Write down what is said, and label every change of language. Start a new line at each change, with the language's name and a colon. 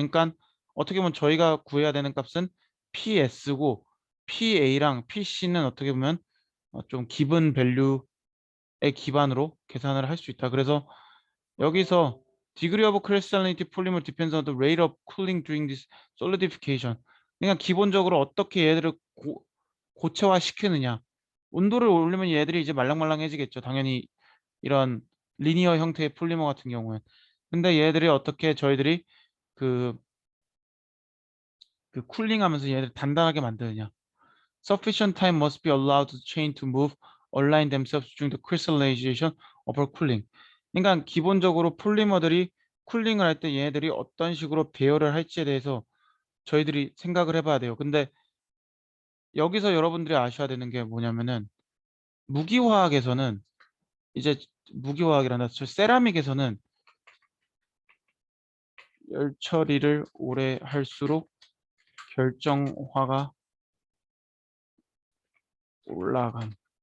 Korean: 그러니까 어떻게 보면 저희가 구해야 되는 값은 PS고 PA랑 PC는 어떻게 보면 좀 기본 밸류에 기반으로 계산을 할 수 있다. 그래서 여기서
English: degree of crystallinity polymer depends on the rate of cooling during this solidification.
Korean: 그러니까 기본적으로 어떻게 얘들을 고체화 시키느냐. 온도를 올리면 얘들이 이제 말랑말랑해지겠죠. 당연히 이런 리니어 형태의 폴리머 같은 경우엔. 근데 얘들이 어떻게 저희들이 그, 그 쿨링하면서 얘들 단단하게 만드느냐.
English: Sufficient time must be allowed to chain to move, align themselves during the crystallization of a cooling.
Korean: 그러니까 기본적으로 폴리머들이 쿨링을 할 때 얘네들이 어떤 식으로 배열을 할지에 대해서 저희들이 생각을 해봐야 돼요. 근데 여기서 여러분들이 아셔야 되는 게 뭐냐면은 무기화학에서는 이제 무기화학이란다. 저 세라믹에서는 열 처리를 오래 할수록 결정화가 올라간.